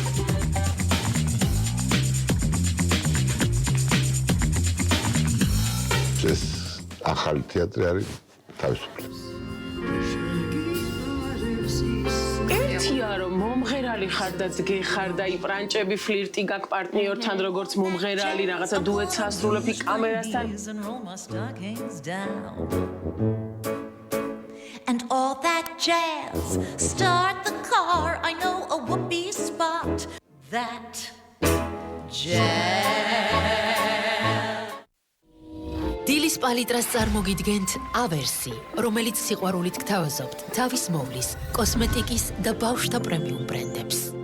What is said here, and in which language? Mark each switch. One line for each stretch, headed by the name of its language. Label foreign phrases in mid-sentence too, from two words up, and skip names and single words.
Georgian: ეს ახალი თეატრი არის თავისუფლად. რომ მომღერალი ხარ და ძგე ხარ და იპრანჭები ფლირტი გაქვს პარტნიორთან როგორც მომღერალი რაღაცა დუეტს ასრულებდი კამერასთან.
English: And all that jazz, start the car, I know a whoopee spot. That jazz.
Georgian: დილის პალიტრას წარმოგიდგენთ ავერსი, რომელიც სიყვარულით გთავაზობთ თავის მოვლის, კოსმეტიკის და ბავშვთა პრემიუმ ბრენდებს.